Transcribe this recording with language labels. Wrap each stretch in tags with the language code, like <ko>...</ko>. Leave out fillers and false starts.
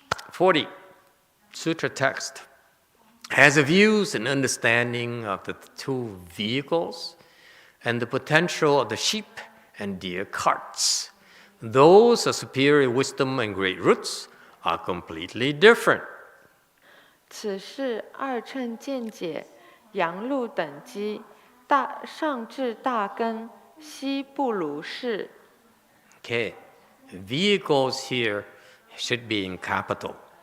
<en>40. Sutra text has a views and understanding of the two vehicles and the potential of the sheep and deer carts. Those of superior wisdom and great roots are completely different.</en> <zh>此是二乘见解，阳路等机，上至大根，悉不如是。</zh> <en>Okay, vehicles here should be in capital.</en>